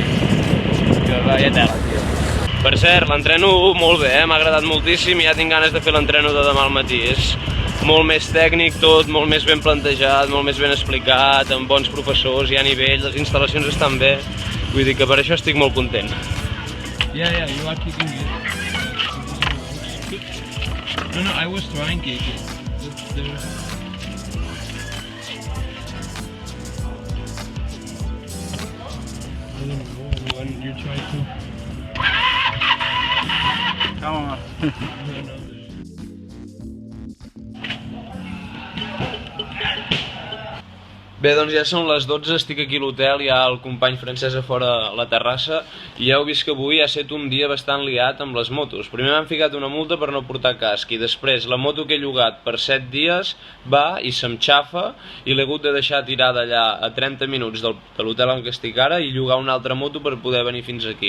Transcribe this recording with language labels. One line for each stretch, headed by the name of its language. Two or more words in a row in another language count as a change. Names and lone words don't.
Spanish: que vaya tela, tio.
Catalan: Per cert, l'entreno molt bé, m'ha agradat moltíssim i ja tinc ganes de fer l'entreno de demà al matí. És molt més tècnic tot, molt més ben plantejat, molt més ben explicat, amb bons professors, hi ha nivell, les instal·lacions estan bé, vull dir que per això estic molt content.
English: Yeah, you are kicking it. No, I was trying kicking. I don't know when you try to. Come on. No.
Catalan: Bé, doncs ja són les 12, estic aquí a l'hotel, hi ha el company francès a fora a la terrassa i ja heu vist que avui ha estat un dia bastant liat amb les motos. Primer m'han ficat una multa per no portar casc i després la moto que he llogat per 7 dies va i se'm xafa i l'he hagut de deixar tirada allà a 30 minuts de l'hotel en què estic ara i llogar una altra moto per poder venir fins aquí.